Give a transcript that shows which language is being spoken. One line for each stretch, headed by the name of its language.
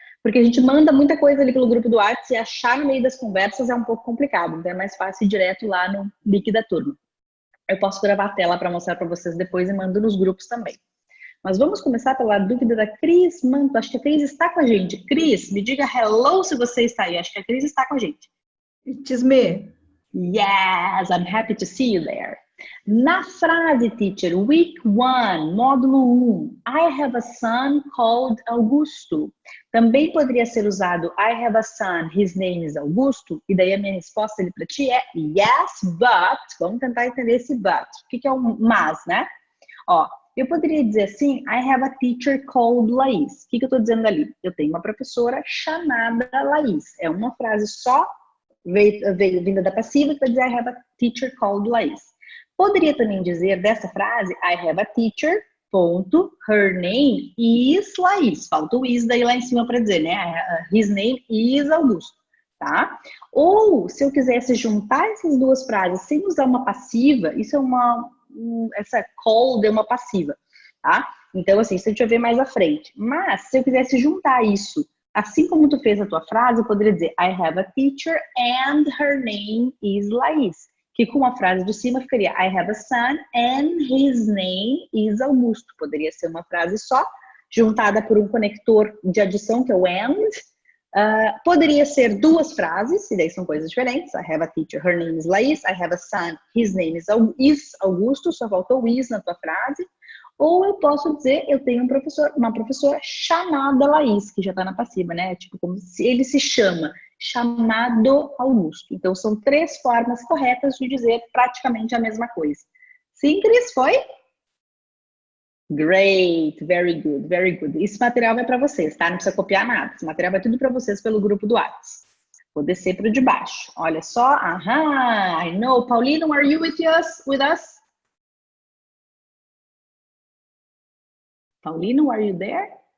Portuguese: Porque a gente manda muita coisa ali pelo grupo do WhatsApp e achar no meio das conversas é um pouco complicado, então é mais fácil ir direto lá no link da turma. Eu posso gravar a tela para mostrar para vocês depois e mando nos grupos também. Mas vamos começar pela dúvida da Cris Manto. Acho que a Cris está com a gente. Cris, me diga hello se você está aí. Acho que a Cris está com a gente.
English: It's me. Yes, I'm happy to see you there.
Portuguese: Na frase,
English: teacher, week 1, módulo 1, I have a son called Augusto.
Portuguese: Também poderia ser usado
English: I have a son, his name is Augusto.
Portuguese: E daí a minha resposta para ti é
English: yes, but.
Portuguese: Vamos tentar entender esse but. O que é um mas, né? Ó, eu poderia dizer assim,
English: I have a teacher called Laís.
Portuguese: O que eu estou dizendo ali? Eu tenho uma professora chamada Laís. É uma frase só, vinda da passiva, que vai dizer
English: I have a teacher called Laís.
Portuguese: Poderia também dizer dessa frase,
English: I have a teacher, ponto, her name is Laís.
Portuguese: Falta o is daí lá em cima para dizer, né?
English: His name is Augusto,
Portuguese: tá? Ou, se eu quisesse juntar essas duas frases sem usar uma passiva, isso é essa called é uma passiva, tá? Então, assim, isso a gente vai ver mais à frente. Mas, se eu quisesse juntar isso, assim como tu fez a tua frase, eu poderia dizer,
English: I have a teacher and her name is Laís.
Portuguese: Que com a frase de cima ficaria
English: I have a son and his name is Augusto.
Portuguese: Poderia ser uma frase só, juntada por um conector de adição, que é o and. Poderia ser duas frases, e daí são coisas diferentes.
English: I have a teacher, her name is Laís. I have a son, his name is Augusto.
Portuguese: Só faltou o is na tua frase. Ou eu posso dizer, eu tenho uma professora chamada Laís, que já está na passiva, né? Tipo, como se ele se chama, chamado Augusto. Então, são 3 formas corretas de dizer praticamente a mesma coisa. Sim, Cris, foi?
English: Great, very good, very good.
Portuguese: Esse material vai para vocês, tá? Não precisa copiar nada. Esse material vai tudo para vocês pelo grupo do WhatsApp. Vou descer para o de baixo. Olha só.
English: Aham, I know. Paulino, are you with us? Paulino, are you there?